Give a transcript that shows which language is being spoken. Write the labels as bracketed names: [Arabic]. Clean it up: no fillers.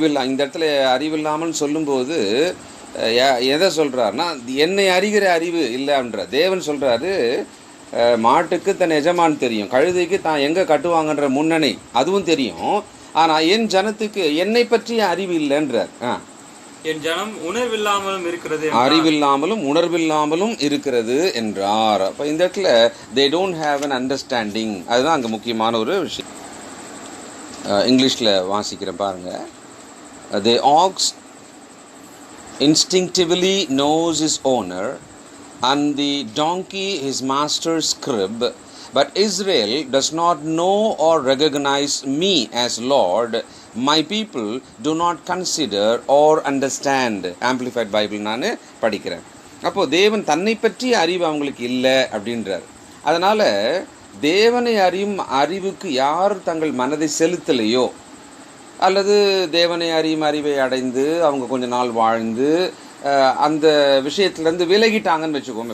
[Tamil] இந்த இடத்துல அறிவில்லாமல் சொல்லும்போது எதை சொல்றாருன்னா, என்னை அறிகிற அறிவு இல்லைன்ற தேவன் சொல்றாரு. மாட்டுக்கு தன் எஜமான் தெரியும், கழுதைக்கு தான் எங்கே கட்டுவாங்கன்ற முன்னணி அதுவும் தெரியும், ஆனால் என் ஜனத்துக்கு என்னை பற்றிய அறிவு இல்லைன்றார். என் ஜனம் உணர்வில்லாமலும் இருக்கிறது, அறிவில்லாமலும் உணர்வில்லாமலும் இருக்கிறது என்றார். அப்போ இந்த இடத்துல [English] they don't have an understanding. [Tamil] அதுதான் அங்கே முக்கியமான ஒரு விஷயம். இங்கிலீஷில் வாசிக்கிறேன் பாருங்க. [English] The ox instinctively knows his owner and the donkey his master's crib, but Israel does not know or recognize me as Lord. My people do not consider or understand. [Tamil] Amplified Bible நான் படிக்கிறேன். அப்போது தேவன் தன்னை பற்றி அறிவு அவங்களுக்கு இல்லை அப்படின்றார். அதனால் தேவனை அறியும் அறிவுக்கு யார் தங்கள் மனதை செலுத்தலையோ, அல்லது தேவனை அறியும் அறிவை அடைந்து அவங்க கொஞ்ச நாள் வாழ்ந்து அந்த விஷயத்துலேருந்து விலகிட்டாங்கன்னு வச்சுக்கோங்க.